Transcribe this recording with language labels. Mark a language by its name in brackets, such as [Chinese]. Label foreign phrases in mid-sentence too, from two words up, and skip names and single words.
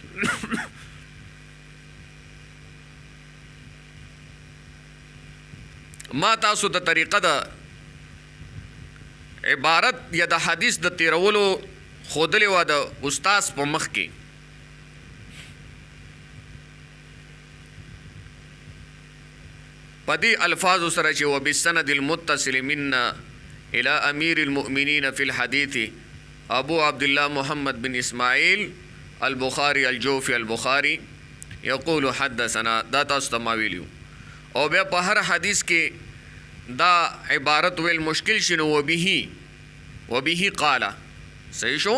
[Pashto] ما تاسو د طریقه د عبارت یا د حدیث د تیرولو خودلې و د استاد په مخ کې. پدې الفاظ سره چې [Arabic] وبالسند المتصل منا الى امیر المؤمنین فی الحدیث ابو عبد الله محمد بن اسماعیل البخاری الجوفی البخاری یقول حدثنا. [Pashto] دا تاسو ته ما ویلیو. او بیا په هر حدیث کې دا عبارت ویل مشکل شنو وبه قال صحیح شو.